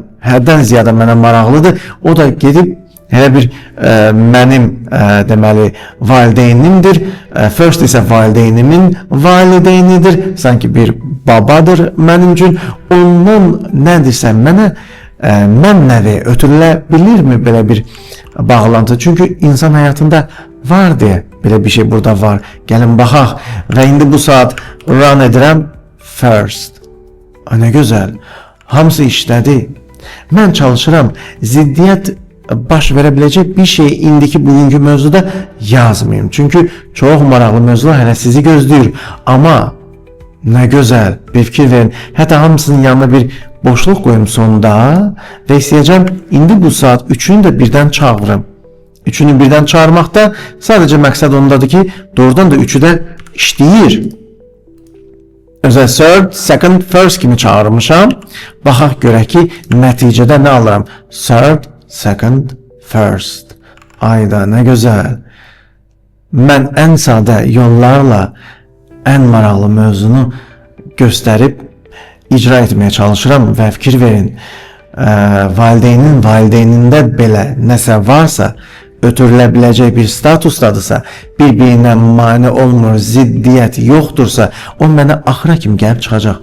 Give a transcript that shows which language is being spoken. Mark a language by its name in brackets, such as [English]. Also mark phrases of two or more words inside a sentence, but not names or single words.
[Azerbaijani] Həddən ziyadə mənə maraqlıdır. O da gedib elə bir mənim deməli valideynimdir. First isə valideynimin valideynidir. Sanki bir babadır mənim üçün. Ondan nədirsə mənə mənəvi ötürülə bilirmi belə bir bağlantı? Çünkü insan hayatında var diye belə bir şey burada var. Gəlin baxaq. Və indi bu saat run edirəm first. Nə gözəl. Hamısı işlədi. Mən çalışıram ziddiyyət baş verəbiləcək bir şey indiki bugünkü mövzuda yazmayayım. Çünkü çox maraqlı mövzular hələ sizi gözləyir. Amma nə gözəl bir fikir verin. Hətta hamısının yanına bir boşluq qoyum sonda və istəyəcəm indi bu saat 3-ünü də birdən çağırım. 3-ünü birdən çağırmaqda sadəcə məqsəd ondadır ki, doğrudan da 3-ü də işləyir. Özəl [English] third, second, first [Azerbaijani] kimi çağırmışam. Baxaq görək ki, nəticədə nə alıram? [English] Third, second, first. [Azerbaijani] Ayda, nə gözəl. Mən ən sadə yollarla ən maraqlı mövzunu göstərib icra etməyə çalışıram və fikir verin. Valideynində belə nəsə varsa, ötürülə biləcək bir statusdadırsa, bir-birinə mane olmur, ziddiyyət yoxdursa, o mənə axıra kimi gəlib çıxacaq.